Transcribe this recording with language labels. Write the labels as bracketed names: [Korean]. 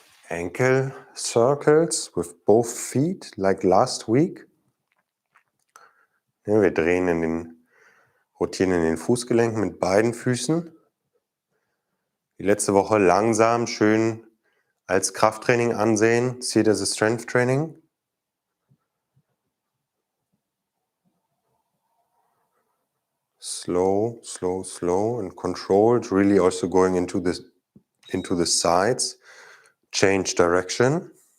[English] Ankle circles with both feet, like last week. [German] Ja, wir rotieren in den Fußgelenken mit beiden Füßen. Die letzte Woche langsam, schön als Krafttraining ansehen. [English] See it as a strength training. Slow, slow, slow, and controlled, really also going into the sides. Change direction.